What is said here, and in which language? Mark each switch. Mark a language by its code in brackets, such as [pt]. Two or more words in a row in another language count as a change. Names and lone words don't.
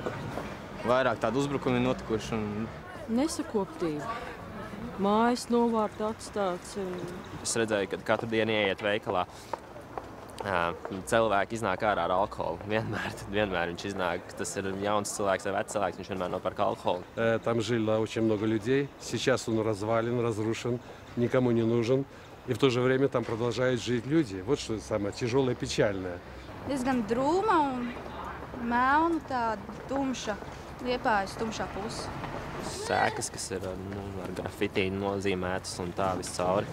[lv] Vairāk tādu uzbrukumu ir notikuši. Nesakoptība. Mājas novārta atstāts. Es redzēju, ka katru dienu ieiet veikalā. Cilvēki iznāk ārā ar alkoholu. Vienmēr viņš iznāk. Tas ir jauns cilvēks vai vecs cilvēks, viņš vienmēr nopērk alkoholu. [ru] Там жило очень много людей. Сейчас он развален, разрушен, никому не нужен. И в то же время там продолжают жить люди. Вот что самое тяжелое и печальное. [lv] Diezgan drūma un melna, tāda tumša, Liepājas tumšā puse. Sēkas, kas ir ar grafiti nozīmētas un tā viscauri.